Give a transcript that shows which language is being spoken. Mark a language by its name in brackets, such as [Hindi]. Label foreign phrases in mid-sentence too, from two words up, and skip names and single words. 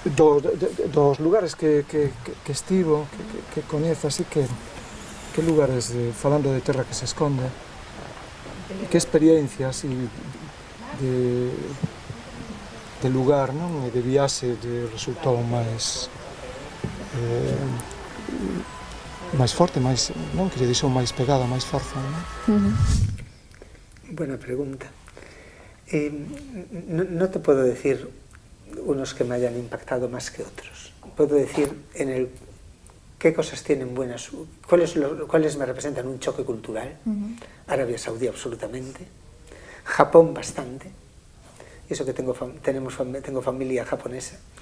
[Galician] dos lugares que estivo, que coñezo, así que lugares, falando de terra que se esconde, que experiencias de lugar, non? E de viaxe resultou máis forte, non? Que lle dixou máis pegada, máis forza, non? [Spanish] Buena pregunta. No te puedo decir unos que me hayan impactado más que otros. Puedo decir qué cosas tienen buenas, cuáles me representan un choque cultural. Arabia Saudí absolutamente, Japón bastante, y eso que tengo familia japonesa.